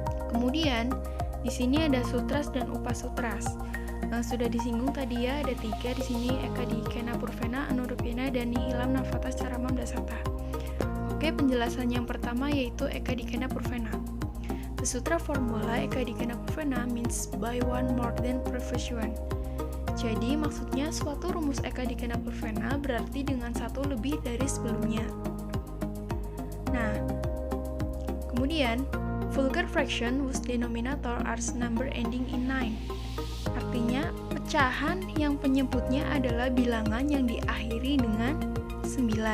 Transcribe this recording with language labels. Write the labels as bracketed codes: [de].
[id] Kemudian, di sini ada sutras dan upasutras. Sudah disinggung tadi ya, ada 3 di sini, Ekadikena Purvena, Anurupyana, dan Nihilam Navatas Charamam Dasata. Oke, penjelasan yang pertama yaitu Ekadikena Purvena. [en] The sutra formula Ekadikena Purvena means by one more than previous one. [id] Jadi maksudnya suatu rumus Ekadikena Purvena berarti dengan satu lebih dari sebelumnya. Nah, kemudian [en] vulgar fraction whose denominator are number ending in 9. [id] Artinya pecahan yang penyebutnya adalah bilangan yang diakhiri dengan 9.